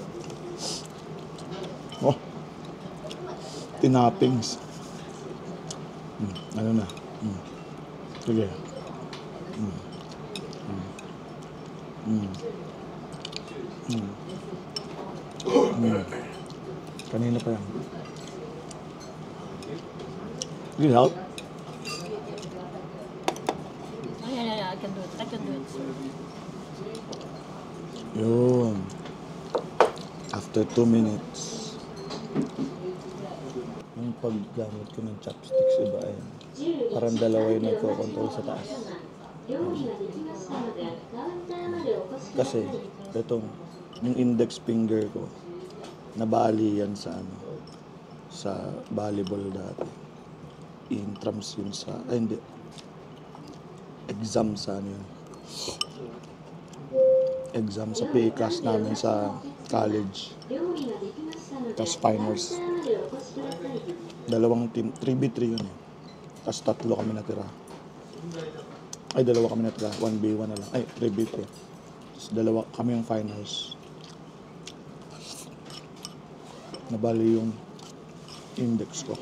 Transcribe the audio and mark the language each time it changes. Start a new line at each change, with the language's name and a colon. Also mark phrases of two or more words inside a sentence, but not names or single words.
Filipino: Oh. Tinapings. Ano na? Sige. Kanina pa yan.
English: Need help? Yeah, I can do it. I can do it.
Filipino: Yun. After 2 minutes. Yung paggamit ko ng chopsticks, iba ay parang dalawa yung nagko-control sa taas.
Japanese: 料理ができましたのでカウンターまでお越しくださ
Filipino: Kasi,
Japanese: い
Filipino: itong, yung
English: index finger
Filipino: ko, nabali yan sa volleyball dati. Intrams yun sa, hindi, exam sa ano yun. Exam sa PE class namin sa college.
Japanese: 料理ができましたので
Filipino: Tapos
Japanese: カウンタ
Filipino: finals.
Japanese: ーまでお越しください
Filipino: Dalawang team, 3v3 yun eh. Tapos 3 kami natira. Ay, 2 kami natira. 1v1 na lang. Ay, 3v3. Tapos 2 kami yung finals. Nabali yung index ko.